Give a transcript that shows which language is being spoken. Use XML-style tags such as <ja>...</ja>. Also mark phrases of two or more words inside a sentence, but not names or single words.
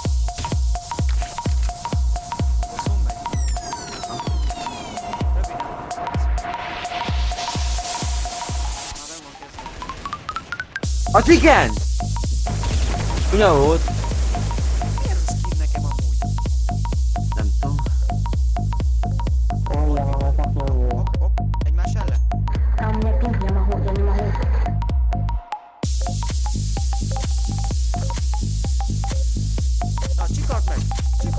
<hu>Hosszú megy. Röviden. Már nem van kezdve. Az igen! Ugye volt? Miért a skin nekem amúgy? Nem tudom.</hu> <ru>Ой, я мало так не умею.</ru> <hu>Hopp, hopp. Egymás ellen?</hu> <ru>А у меня пинг, я не могу.</ru> <hu>Na, csikard meg!</hu>